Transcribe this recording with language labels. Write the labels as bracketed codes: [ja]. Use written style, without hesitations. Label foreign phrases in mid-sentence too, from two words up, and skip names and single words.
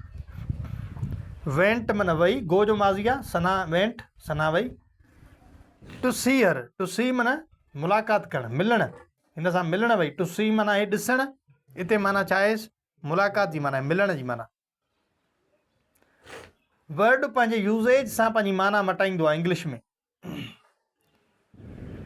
[sd] वेंट माना वई, गो जो माज़ी आहे, सना वेंट, सना वई। [en] to see her, to see [sd] माना मुलाक़ात करणु, मिलणु, हिन सां मिलणु वई। [en] to see [sd] माना हे ॾिसणु, हिते माना छा आहे? मुलाक़ात जी माना, मिलण जी माना। वर्ड पंहिंजे यूज़ेज सां पंहिंजी माना मटाईंदो आहे इंग्लिश में।